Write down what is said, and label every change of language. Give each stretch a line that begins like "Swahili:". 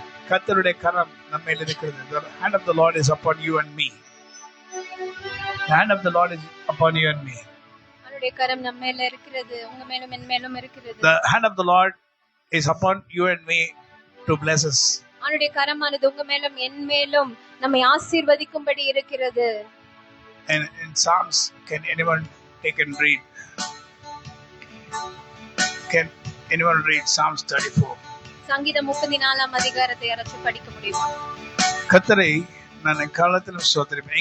Tamil: கர்த்தருடைய கரம் நம்மேல் இருக்கிறது.
English: The hand of the Lord is upon you and me. The hand of the Lord is upon you and me.
Tamil: அவருடைய கரம் நம்மேல இருக்கிறது. உங்க மேலும் என் மேலும் இருக்கிறது.
English: The hand of the Lord is upon you and me to bless us.
Tamil: அவருடைய கரமானது உங்க மேலும் என் மேலும் நம்மை ஆசீர்வதிக்கும்படி இருக்கிறது.
English: And in Psalms, can anyone take and read? Anyone read Psalms 34?
Tamil: சங்கீதம் 34ஆம் அதிகாரத்தை யாராச்சும் படிக்க முடியுமா? கர்த்தரை நான் காலத்திலும் ஸ்தோத்திரிப்பேன்.